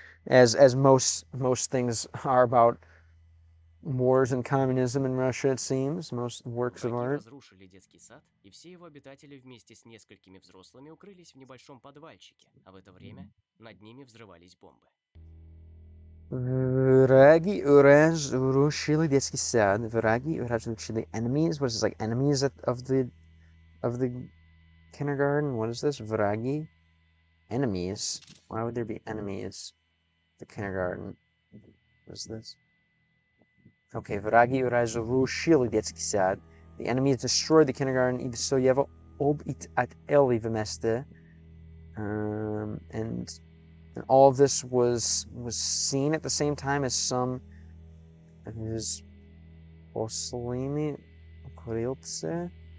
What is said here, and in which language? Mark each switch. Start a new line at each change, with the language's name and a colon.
English: As most things are about wars and communism in Russia, it seems, most works of art.
Russian: Разрушили детский сад, и все его обитатели вместе с несколькими взрослыми укрылись в небольшом подвальчике, а в это время над ними взрывались бомбы. Враги разрушили детский сад. Враги разрушили enemies.
English: What is this, like enemies of the kindergarten? What is this? Враги? Enemies? Why would there be enemies at the kindergarten? What is this?
Russian: Okay, враги разрушили детский сад.
English: The enemies destroyed the kindergarten
Russian: и все его обитатели вместе.
English: And all of this was seen at the same time as some Vzposlými krylce.